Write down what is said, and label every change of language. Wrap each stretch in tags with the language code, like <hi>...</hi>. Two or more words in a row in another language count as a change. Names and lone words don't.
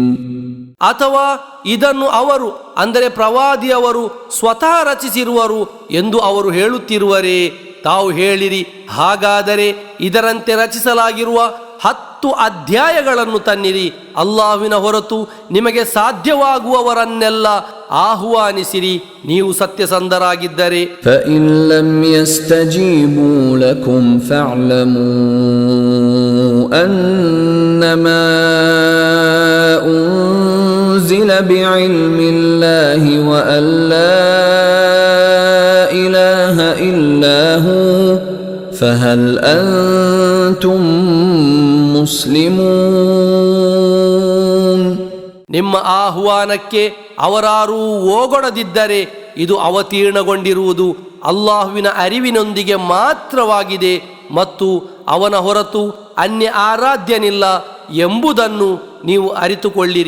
<kn>ಅಥವಾ ಇದನ್ನು ಅವರು ಅಂದರೆ ಪ್ರವಾದಿಯವರು ಸ್ವತಃ ರಚಿಸಿರುವರು ಎಂದು ಅವರು ಹೇಳುತ್ತಿರುವರೇ? ತಾವು ಹೇಳಿರಿ, ಹಾಗಾದರೆ ಇದರಂತೆ ರಚಿಸಲಾಗಿರುವ 10 10 ಅಧ್ಯಾಯಗಳನ್ನು ತನ್ನಿರಿ. ಅಲ್ಲಾಹ್ವಿನ ಹೊರತು ನಿಮಗೆ ಸಾಧ್ಯವಾಗುವವರನ್ನೆಲ್ಲ ಆಹ್ವಾನಿಸಿರಿ, ನೀವು ಸತ್ಯಸಂಧರಾಗಿದ್ದರೆ.</kn> <ar>فإن لم يستجيبوا لكم فاعلموا أنما أنزل بعلم الله وأن لا إله إلا هو فهل أنتم مسلمون.</ar> <kn>ನಿಮ್ಮ ಆಹ್ವಾನಕ್ಕೆ ಅವರಾರೂ ಓಗೊಡದಿದ್ದರೆ ಇದು ಅವತೀರ್ಣಗೊಂಡಿರುವುದು ಅಲ್ಲಾಹುವಿನ ಅರಿವಿನೊಂದಿಗೆ ಮಾತ್ರವಾಗಿದೆ ಮತ್ತು ಅವನ ಹೊರತು ಅನ್ಯ ಆರಾಧ್ಯನಿಲ್ಲ ಎಂಬುದನ್ನು ನೀವು ಅರಿತುಕೊಳ್ಳಿರಿ.</kn>